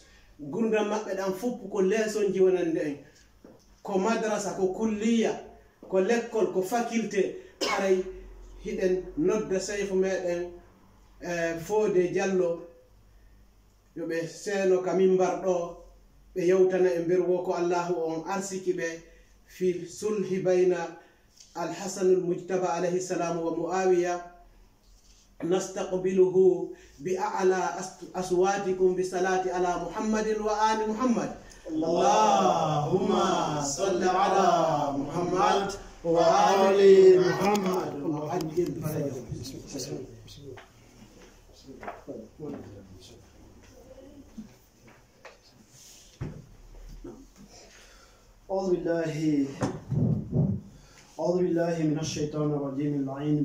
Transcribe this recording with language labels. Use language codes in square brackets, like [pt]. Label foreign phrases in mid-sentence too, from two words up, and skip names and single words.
[ff] gurdam maɓɓe ɗan foppu ko leesonji wonande en, ko madrasa, ko kulliya, ko l'école, ko faculté. haray hiɗen nodda Cheikh meɗen Fodé Diallo yoɓe seeno ka mimbar ɗo ɓe yewtana e nder wo ko Allahu on arsiki ɓe [ar] في صلح بين الحسن المجتبى عليه السلام و معاوية. نستقبله ب أعلى أصواتكم ب الصلاة على محمد و آل محمد. اللهم صل على محمد وآل محمد. أعوذ بالله من الشيطان الرجيم اللعين.